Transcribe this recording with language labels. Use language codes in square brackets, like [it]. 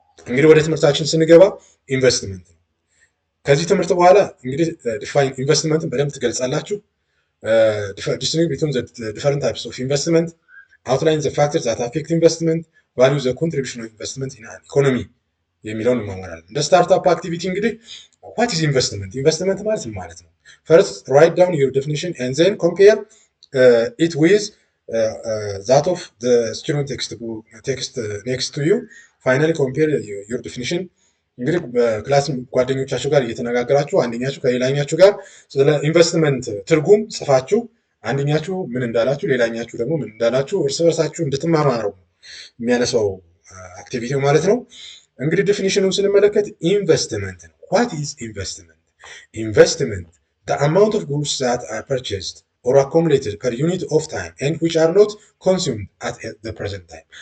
[am] እንግዲህ ወደ ትምህርታችን ስንገባ ኢንቨስትመንት ነው። ከዚህ ትምህርት በኋላ እንግዲህ ዲፋይን ኢንቨስትመንትን በደንብ ትገልጻላችሁ። [en] distinguish between the different types of investment, outline the factors that affect investment, value the contribution of investment in an economy [am] የሚለውን እንማማራለን። እንደ ስታርታፕ አክቲቪቲ እንግዲህ [en] what is investment? [am] ኢንቨስትመንት ማለት ነው። [en] first write down your definition and then compare it with that of the student text next to you. Finally compare your definition. [am] እንግዲህ በክላስ ጓደኞቻችሁ ጋር እየተነጋገራችሁ አንደኛችሁ ከሌላኛችሁ ጋር ስለ ኢንቨስትመንት ትርጉም ጽፋችሁ አንደኛችሁ ምን እንዳላችሁ ሌላኛችሁ ደግሞ ምን እንዳላችሁ እርስ በርሳችሁ እንድትማማሩ የሚያነሳው አክቲቪቲው ማለት ነው። እንግዲህ ዴፊኒሽኑን ስንመለከት ኢንቨስትመንት ነው። [en] what is investment? Investment, the amount of goods that are purchased or accumulated per unit of time and which are not consumed at the present time.